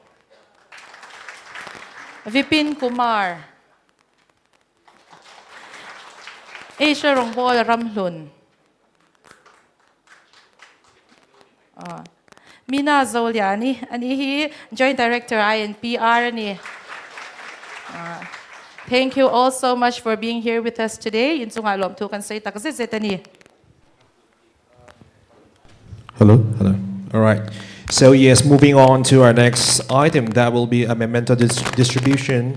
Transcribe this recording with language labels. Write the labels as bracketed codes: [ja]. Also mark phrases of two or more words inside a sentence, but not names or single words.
[en] Vipin Kumar. Asia Rongbol Ramlun. [lus] Mina Zoliani, ani hi Joint Director INPR ani. [en] Thank you all so much for being here with us today. [lus] Yun sunga lom tu kan say takzit ani. [en] Hello. All right. So yes, moving on to our next item, that will be a memento distribution.